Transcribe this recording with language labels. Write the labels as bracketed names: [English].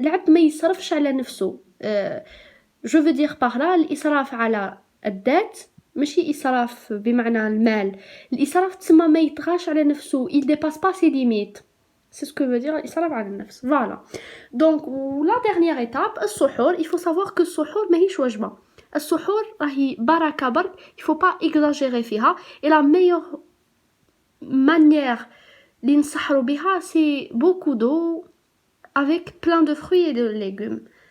[Arabic] العبد ما يصرفش على نفسه. [French] Je veux dire par là [Arabic] الإسراف على الذات ماشي إسراف بمعنى المال. الإسراف تسمى ما يطغاش على نفسه. [French] Il dépasse pas ses limites. C'est ce que veut dire [Arabic] الإسراف على النفس. [French] Voilà. Donc la dernière étape السحور. Il faut savoir que [Arabic] السحور ماهيش وجبة. السحور راهي بركة برك. [French] Il faut pas exagérer فيها. Et la meilleure manière [Arabic] اللي نسحروا بها [French] c'est beaucoup d'eau avec plein de fruits et de légumes.